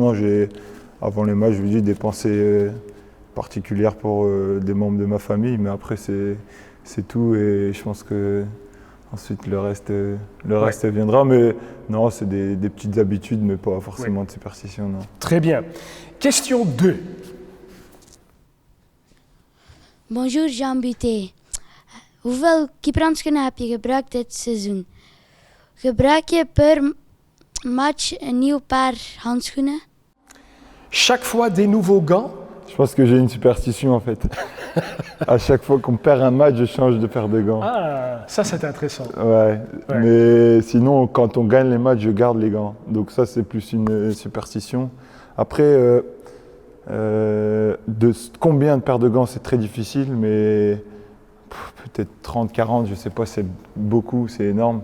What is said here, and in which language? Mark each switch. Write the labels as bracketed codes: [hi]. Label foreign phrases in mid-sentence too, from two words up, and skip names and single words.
[fr] Non, j'ai avant les matchs, je vous dis des pensées particulières pour des membres de ma famille, mais après c'est tout et je pense que ensuite le reste viendra. Mais non, c'est des petites habitudes, mais pas forcément de superstition. Non. Très bien. Question 2. Bonjour Jean Buté. [nl] Hoeveel keeperhandschoenen heb je gebruikt dit seizoen? Gebruik je per match een nieuw paar handschoenen? [fr] Chaque fois des nouveaux gants? Je pense que j'ai une superstition en fait. À chaque fois qu'on perd un match, je change de paire de gants. Ah, ça c'est intéressant. Ouais, mais sinon quand on gagne les matchs, je garde les gants. Donc ça c'est plus une superstition. Après, de combien de paires de gants, c'est très difficile, mais peut-être 30, 40, je sais pas, c'est beaucoup, c'est énorme.